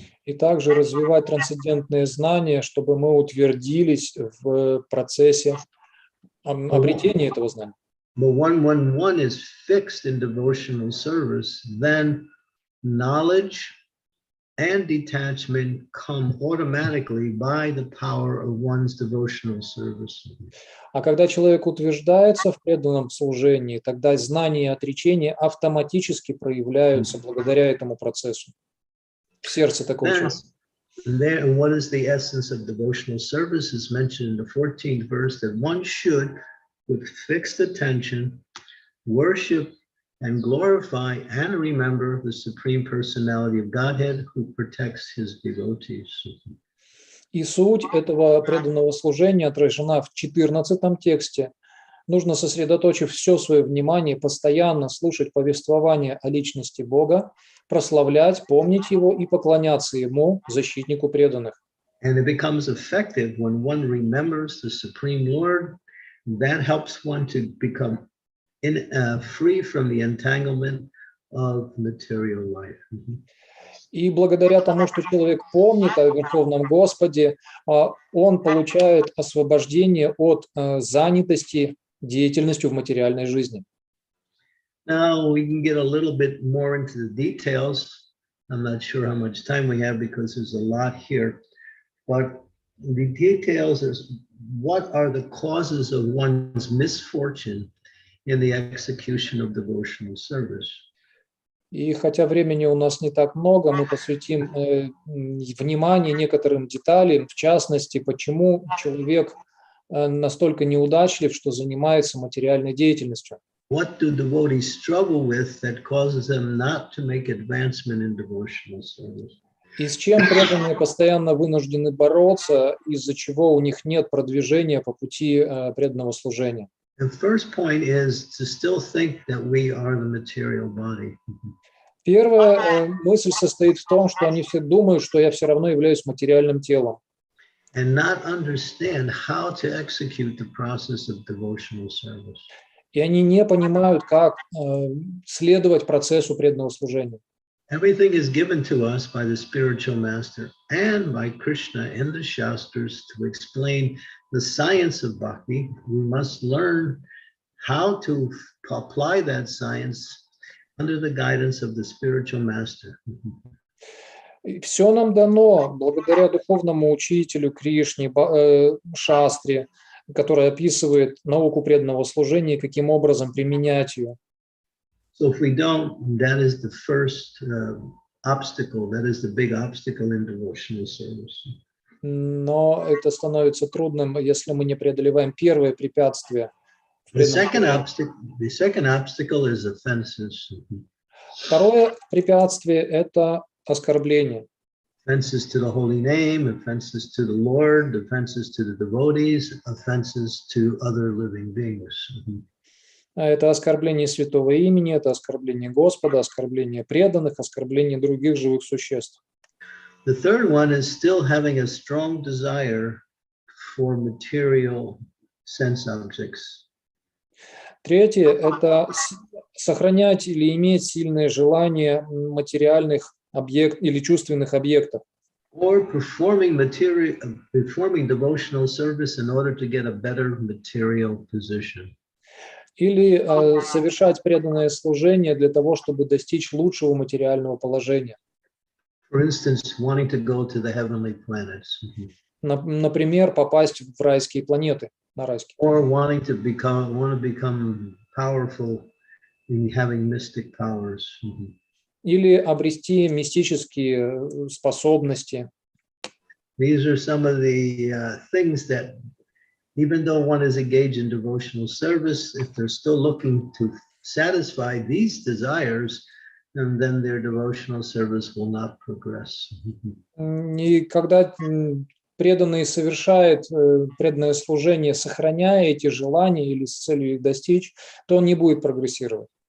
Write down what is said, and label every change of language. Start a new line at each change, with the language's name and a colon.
Russian: И также развивать трансцендентные знания, чтобы мы утвердились в процессе обретения этого знания.
English: But when one is fixed in devotional service, then knowledge and detachment come automatically by the power of one's devotional service.
Russian: А когда человек утверждается в преданном служении, тогда знания и отречения автоматически проявляются благодаря этому процессу в сердце такого человека.
English: And what is the essence of devotional service is mentioned in the 14th verse, that one should, with fixed attention, worship and glorify and remember the Supreme Personality of Godhead who protects his devotees.
Russian: И суть этого преданного служения отражена в 14-м тексте. Нужно, сосредоточив все свое внимание, постоянно слушать повествование о личности Бога, прославлять, помнить Его и поклоняться Ему, защитнику преданных.
English: And it becomes effective when one remembers the Supreme Lord. That helps one to become free from the entanglement of material life.
Russian: И благодаря тому, что человек помнит о Верховном Господе, он получает освобождение от занятости деятельностью в материальной жизни.
English: Now we can get a little bit more into the details. I'm not sure how much time we have because there's a lot here, but the details is what are the causes of one's misfortune in the execution of devotional service.
Russian: И хотя времени у нас не так много, мы посвятим внимание некоторым деталям, в частности, почему человек настолько неудачлив, что занимается материальной деятельностью.
English: What do devotees struggle with that causes them not to make advancement in devotional service?
Russian: И с чем преданные постоянно вынуждены бороться, из-за чего у них нет продвижения по пути преданного служения.
English: The first point is to still think that we are the material body.
Russian: Первая мысль состоит в том, что они все думают, что я все равно являюсь материальным телом.
English: And not understand how to execute the process of devotional service.
Russian: И они не понимают, как следовать процессу преданного служения.
English: Everything is given to us by the spiritual master and by Krishna in the Shastras to explain the science of bhakti. We must learn how to apply that science under the guidance of the spiritual master.
Russian: Все нам дано благодаря духовному учителю Кришне, Шастре, который описывает науку преданного служения и каким образом применять ее.
English: So if we don't, that is the first obstacle, that is the big obstacle in devotional service.
Russian: Но это становится трудным, если мы не преодолеваем первое препятствие.
English: The second obstacle is offenses.
Russian: Второе препятствие – это оскорбление.
English: Offenses to the holy name, offenses to the Lord, offenses to the devotees, offenses to other living beings.
Russian: Это оскорбление святого имени, это оскорбление Господа, оскорбление преданных, оскорбление других живых существ.
English: The third one is still having a strong desire for material sense objects.
Russian: Третье – это сохранять или иметь сильное желание материальных объектов или чувственных объектов.
English: Or performing devotional service in order to get a better material position.
Russian: Или совершать преданное служение для того, чтобы достичь лучшего материального положения.
English: For instance, wanting to go to the heavenly planets.
Russian: Например, попасть в райские планеты, на райские.
English: Or wanting to become powerful in having mystic powers.
Russian: Или обрести мистические способности.
English: These are some of the things that, even though one is engaged in devotional service, if they're still looking to satisfy these desires, and then their devotional service will not progress.
Russian: И когда преданный совершает преданное служение, сохраняя эти желания или с целью их достичь, то он не будет прогрессировать.